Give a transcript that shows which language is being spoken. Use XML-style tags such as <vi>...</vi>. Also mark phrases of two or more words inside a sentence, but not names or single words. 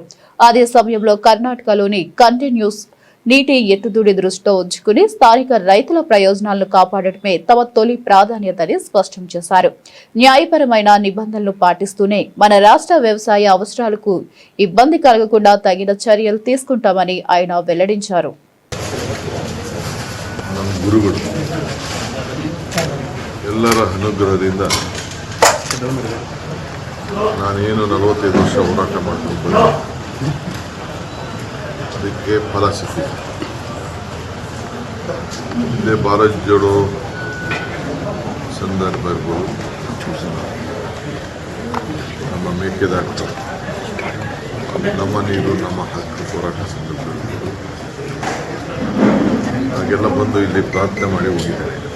<te>అదే సమయంలో కర్ణాటకలోని కంటిన్యూస్ నీటి ఎత్తుదుడి దృష్టిలో ఉంచుకుని స్థానిక రైతుల ప్రయోజనాలను కాపాడటమే తమ తొలి ప్రాధాన్యతని స్పష్టం చేశారు. న్యాయపరమైన నిబంధనలు పాటిస్తూనే మన రాష్ట్ర వ్యవసాయ అవసరాలకు ఇబ్బంది కలగకుండా తగిన చర్యలు తీసుకుంటామని ఆయన వెల్లడించారు.</te> <kn>ಎಲ್ಲರ ಅನುಗ್ರಹದಿಂದ ನಾನೇನು 45 ವರ್ಷ ಹೋರಾಟ ಮಾಡಿಕೊಂಡು ಅದಕ್ಕೆ ಫಲ ಸಿಕ್ಕಿದೆ. ಇದೇ ಭಾರತ್ ಜೋಡೋ ಸಂದರ್ಭ ಇರ್ಬೋದು, ನಮ್ಮ ಮೇಕೆದಾಟು, ನಮ್ಮ ನೀರು ನಮ್ಮ ಹಕ್ಕು ಹೋರಾಟ ಸಂದರ್ಭ ಇರ್ಬೋದು, ಹಾಗೆಲ್ಲ ಬಂದು ಇಲ್ಲಿ ಪ್ರಾರ್ಥನೆ ಮಾಡಿ ಹೋಗಿದ್ದಾರೆ.</kn>